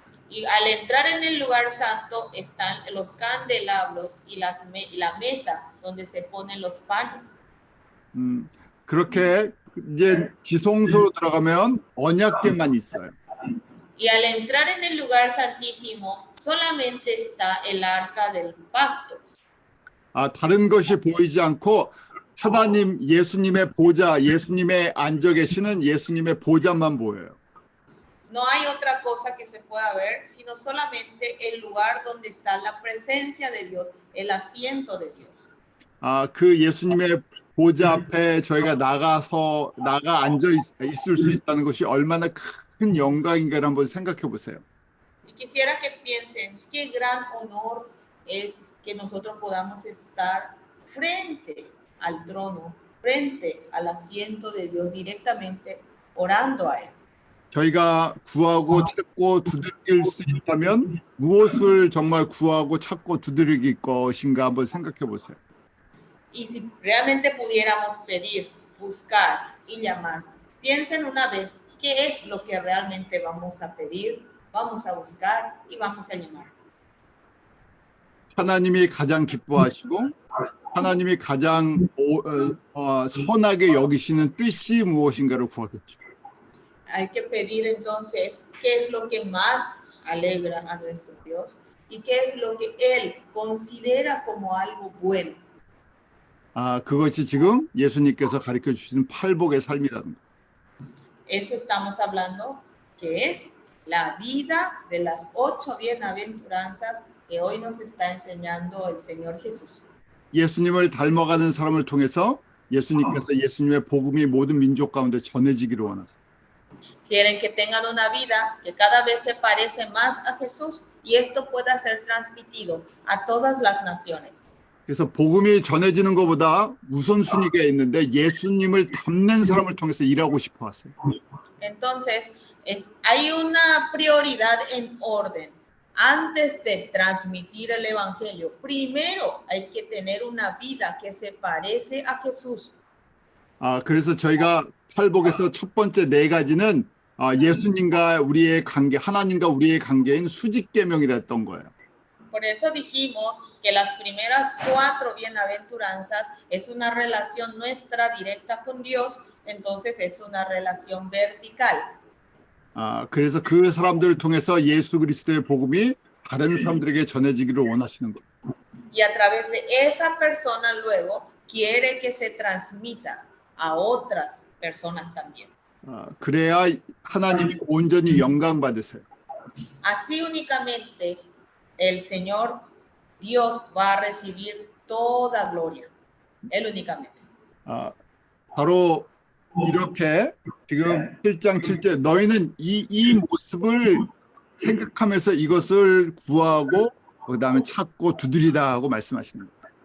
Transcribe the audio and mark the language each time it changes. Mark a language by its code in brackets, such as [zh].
[es] Y al entrar en el lugar santo están los candelabros y la mesa donde se ponen los panes. [ko] 그렇게 이제 지성소로 들어가면 언약궤만 있어요. [es] Y al entrar en el lugar santísimo solamente está el arca del pacto. [ko] 다른 것이 보이지 않고 하나님 예수님의 보좌, 예수님의 앉아 계시는 예수님의 보좌만 보여요. [es] No hay otra cosa que se pueda ver, sino solamente el lugar donde está la presencia de Dios, el asiento de Dios. [ko] 그 예수님의 보좌 앞에 저희가 나가 앉아 있을 수 있다는 것이 얼마나 큰 영광인가를 한번 생각해 보세요. [es] Y quisiera que piensen qué gran honor es que nosotros podamos estar frente al trono, frente al asiento de Dios directamente orando a Él. [ko] 저희가 구하고 찾고 두드릴 수 있다면 무엇을 정말 구하고 찾고 두드릴 것인가 한번 생각해 보세요. [es] Y si realmente pudiéramos pedir, buscar y llamar, piensen una vez qué es lo que realmente vamos a pedir, vamos a buscar y vamos a llamar. [ko] 하나님이 가장 기뻐하시고 하나님이 가장 선하게 여기시는 뜻이 무엇인가를 구하겠죠. [es] Hay que pedir entonces qué es lo que más alegra a nuestro Dios y qué es lo que Él considera como algo bueno. [ko] 그것이 지금 예수님께서 가르쳐 주시는 팔복의 삶이라는 거. [es] Eso estamos hablando que es la vida de las 8 bienaventuranzas que hoy nos está enseñando el Señor Jesús. [ko] 예수님을 닮아가는 사람을 통해서 예수님께서 예수님의 복음이 모든 민족 가운데 전해지기를 원하세요. [es] Quieren que tengan una vida que cada vez se parece más a Jesús y esto pueda ser transmitido a todas las naciones. [ko] 그래서 복음이 전해지는 것보다 우선순위가 있는데 예수님을 닮는 사람을 통해서 일하고 싶어 하세요. [es] Entonces, hay una prioridad en orden. Antes de transmitir el evangelio, primero hay que tener una vida que se parece a Jesús. [ko] 그래서 저희가 팔복에서 첫 번째 4가지는 예수님과 우리의 관계, 하나님과 우리의 관계인 수직계명이라 했던 거예요. [es] Por eso dijimos que las primeras 4 bienaventuranzas es una relación nuestra directa con Dios, entonces es una relación vertical. [ko] 그래서 그 사람들을 통해서 예수 그리스도의 복음이 다른 사람들에게 전해지기를 원하시는 거예요. [es] Y a través de esa persona luego quiere que se transmita a otras personas también. [ko] 그래야 하나님이 온전히 영광 받으세요. [es] Así únicamente el Señor Dios va a recibir toda gloria. Él únicamente. [ko] 바로 이렇게 지금 1장 7절 너희는 이 모습을 생각하면서 이것을 구하고 그다음에 찾고 두드리다 하고 말씀하시는 거예요.